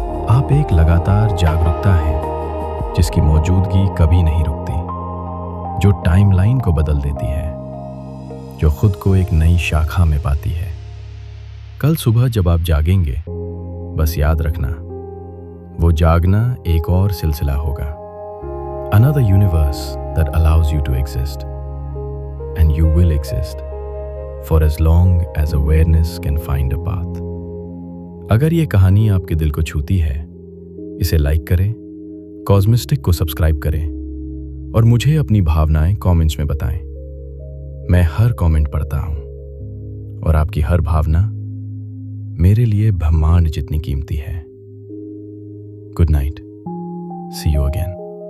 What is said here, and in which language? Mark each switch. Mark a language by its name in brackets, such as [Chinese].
[Hindi] आप एक लगातार जागरूकता है जिसकी मौजूदगी कभी नहीं रुकती, जो टाइमलाइन को बदल देती है, जो खुद को एक नई शाखा में पाती है। कल सुबह जब आप जागेंगे, बस याद रखना, वो जागना एक और सिलसिला होगा। [English] Another universe that allows you to exist, and you will exist for as long as awareness can find a path. [Hindi] अगर ये कहानी आपके दिल को छूती है, इसे लाइक करें, कॉस्मिस्टिक को सब्सक्राइब करें और मुझे अपनी भावनाएं कमेंट्स में बताएं। मैं हर कमेंट पढ़ता हूं और आपकी हर भावना मेरे लिए ब्रह्मांड जितनी कीमती है। [English] Good night, see you again.